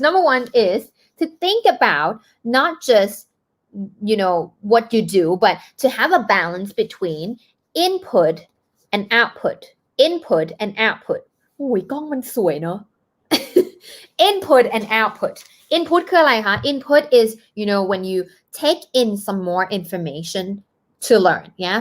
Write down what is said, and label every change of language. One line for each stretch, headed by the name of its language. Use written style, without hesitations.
English: Number one is to think about not just what you do, but to have a balance between input and output. Input and output.
Thai: อุ้ยกล้องมันสวยเนอะ
English: Input and output. Input
Thai: คืออะไรคะ
English: Input is when you take in some more information to learn. Yeah.